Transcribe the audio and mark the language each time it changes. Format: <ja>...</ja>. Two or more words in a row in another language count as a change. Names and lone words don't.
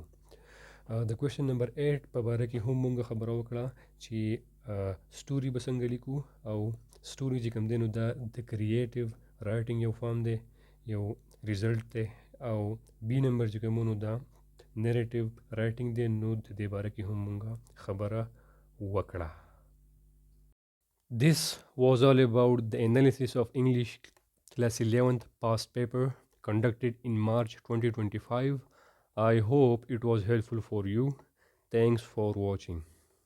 <ps>د کوېشن نمبر 8 په باره کې هم مونږ خبره وکړه چې سټوري به څنګه لیکو او سټوري چې کوم دی نو دا د</ps> <en>creative writing</en> <ps>یو فارم دی یو ریزلټ دی. او B نمبر چې کوم نو دا</ps> <en>narrative writing</en> <ps>دی نو د دې باره کې هم مونږ خبره وکړه.</ps> <en>This was all about the analysis of English class 11th past paper conducted in March 2025. I hope it was helpful for you. Thanks for watching.</en>